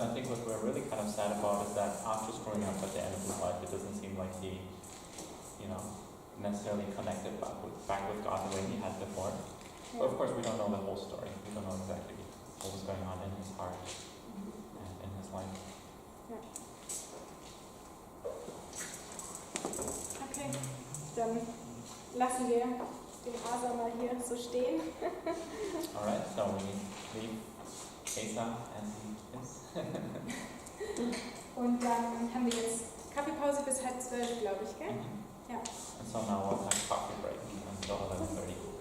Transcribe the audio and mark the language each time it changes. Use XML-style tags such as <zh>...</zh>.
<en>I think what we're really kind of sad about is that after screwing up at the end of his life, it doesn't seem like he, necessarily connected back with God the way he had before. Yeah. But of course, we don't know the whole story. We don't know exactly what was going on in his heart and in his life.</en> <de>Ja. Okay, dann lassen wir den Asa mal hier so stehen.</de> <en>Alright, so we leave Asa and this.</en> <de>Und dann haben wir jetzt Kaffeepause bis 11:30, glaube ich, gell? Ja.</de> <en>And so now we'll have coffee break until 11:30.</en>